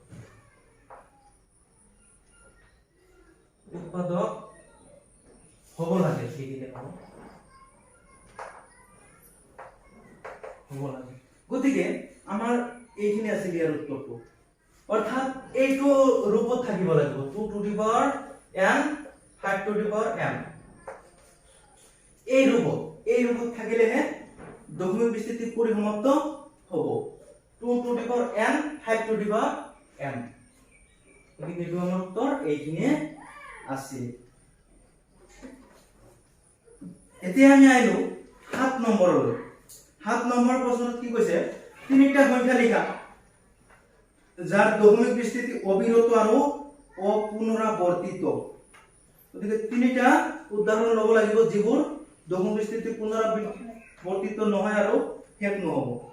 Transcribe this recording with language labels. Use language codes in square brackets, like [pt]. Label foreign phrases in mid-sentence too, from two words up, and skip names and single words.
[as] উৎপাদক হ'ব লাগে সেইখিনি হ'ব লাগে গতিকে আমাৰ এইখিনি আছিল ইয়াৰ উত্তৰটো অৰ্থাৎ এইটো ৰূপত থাকিব লাগিব [en] 2 to the power n 5 to the power m [as] এই ৰূপত থাকিলেহে দশমিক বিস্তৃতি পৰিসমাপ্ত হ'ব [en] 2 to the power n 5 to the power m [as] গতিকে এইটো আমাৰ উত্তৰ এইখিনিয়ে আছিল এতিয়া আমি আইলো 7 নম্বৰলৈ 7 নম্বৰ প্ৰশ্নত কি কৈছে তিনিটা সংখ্যা লিখা যাৰ দশমিক বিস্তৃতি অবিৰত আৰু অপুনৰাবৰ্তিত গতিকে তিনিটা উদাহৰণ ল'ব লাগিব যিবোৰ দশমিক বিস্তৃতি পুনৰাবৰ্তিত নহয় আৰু শেষ নহব